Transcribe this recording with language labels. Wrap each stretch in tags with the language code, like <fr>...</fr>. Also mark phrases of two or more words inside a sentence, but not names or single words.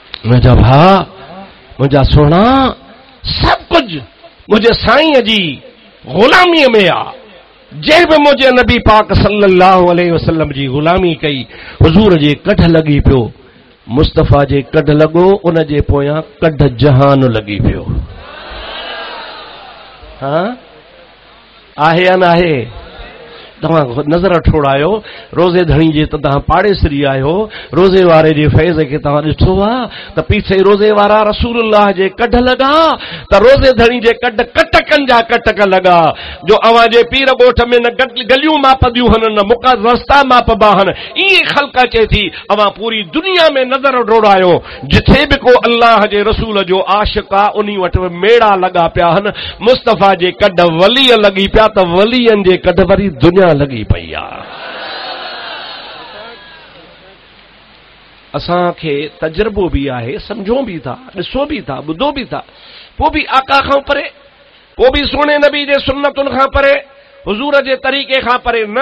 <sd>मुझा भा मुझा सोना सब कुछ मुझे साईं जी गुलामी में आ। जंहिं बि मुझे नबी पाक</sd> <ar>صلى الله عليه وسلم</ar> <sd>जी गुलामी कई हुजूर जे कढ लगी पियो, मुस्तफ़ा जे कढ लगो, उन जे पोयां कढ जहान लगी पियो। हाँ आहे या न आहे? तव्हां नज़र ठोड़ायो रोज़े धणी जे त तव्हां पाड़ेसरी आहियो, रोज़े वारे जे फैज़ खे तव्हां ॾिठो आहे त पीछे रोज़े वारा रसूलुल्लाह जे कढ लॻा त रोज़े धणी जे कढ कटकनि जा कटक लॻा। जो अवां जे पीर ॻोठ में न गलियूं माप दियूं हन, न मुका रस्ता मापबा हन, ईअं ख़ल्क़ अचे थी। अवां पूरी दुनिया में नज़र ठोड़ायो, जिथे बि को अल्लाह जे रसूल जो आशिक़ आहे उन्ही वटि मेड़ा लॻा पिया आहिनि। मुस्तफ़ा जे कढ वलीअ लॻी पिया त वलीअनि जे कढ वरी दुनिया लगी पई आ। असांखे तजुर्बो भी आहे, समझो भी था, ॾिसो भी था, ॿुधो भी था, पोइ भी आका खां परे, पोइ भी सोने नबी जे सुन्नतुनि खां परे, हुजूर जे तरीक़े खां परे न।</sd>